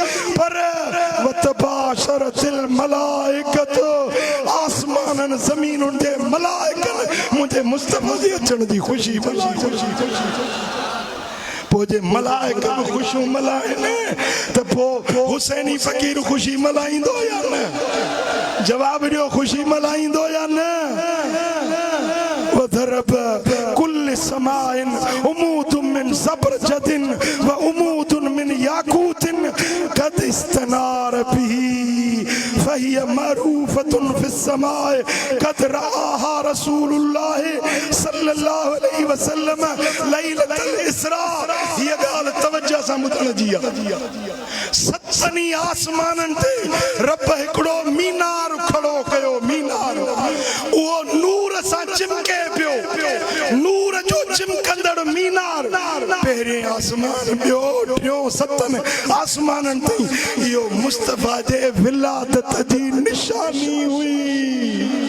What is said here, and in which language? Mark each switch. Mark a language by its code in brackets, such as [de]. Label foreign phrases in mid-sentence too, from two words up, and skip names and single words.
[sd] पर [ar] وتباشرت الملائكة, [sd] आसमाननि ज़मीनुनि जे मलाइकनि मुंहिंजे मुस्तफ़ा जे अचण जी ख़ुशी पोइ जे मलाइक ख़ुशियूं मल्हाइनि त पोइ हुसैनी फ़कीर ख़ुशी मल्हाईंदो या न? जवाब ॾियो, ख़ुशी मल्हाईंदो या न? [ar] وضرب كل سماء عمودا من زبرجد وعمودا من ياقوت قد استنار به فهي معروفة في السماء قد رآها رسول الله صلى الله عليه وسلم ليلة الإسراء. [sd] ये ॻाल्हि तवज्जो सां ॿुधण जी आहे। सतनी आसमाननि ते रब हिकिड़ो मीनार खड़ो कयो। मीनार उहो नूर सां चिमके पियो, नूर जो चिमकंदड़ मीनार। पहिरें आसमान, ॿियो, टियों, सतनि आसमाननि ताईं इहो मुस्तफ़ा जे विलादत जी निशानी हुई।